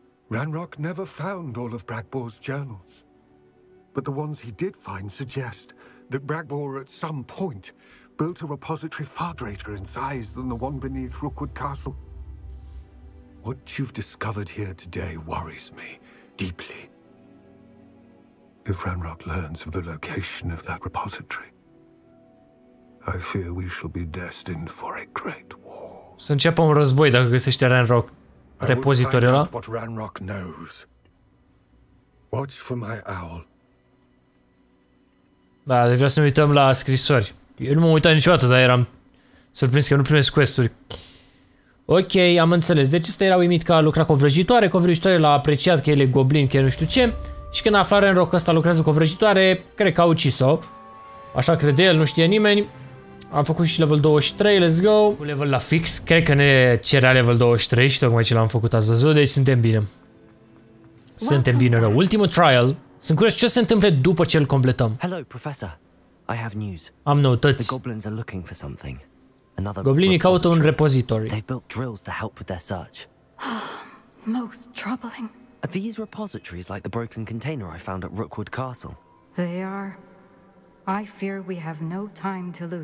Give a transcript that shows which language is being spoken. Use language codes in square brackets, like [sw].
[en] Ranrock never found all of Bragbor's journals, but the ones he did find suggest that Bragbor at some point built a repository far greater in size than the one beneath Rookwood Castle. What you've discovered here today worries me deeply. If Ranrock learns of the location of that repository, I fear we shall be destined for a great war. [ro] Să înceapă un război dacă găsește Ranrock. Repozitoriul ăla. [en] What Ranrock knows. Watch for my owl. [ro] Da, deci vreau să ne uităm la scrisori. Eu nu m-am uitat niciodată, dar eram surprins că nu primesc quest-uri. Ok, am înțeles. Deci ăsta era uimit că a lucrat cu o vrăjitoare. Cu o vrăjitoare l-a apreciat că el e goblin, că el nu știu ce. Și când a aflat Ranrock că ăsta lucrează cu o vrăjitoare, cred că a ucis-o. Așa crede el, nu știe nimeni. Am făcut și level 23, let's go. Cu level la fix, cred că ne cerea level 23 și tocmai ce l-am făcut ați văzut, deci suntem bine. Suntem bine rău. Ultimul trial. Sunt curios ce se întâmplă după ce îl completăm. [en] Hello, Professor. I have news. [ro] Am noutăți. [en] The goblins are looking for something. Another [ro] Goblinii caută un [en] repository. [ro] repository. [en] They've built drills to help with their search. Most troubling. Are these repositories like the broken container I found at Rookwood Castle? They are. I fear we have no time to lose.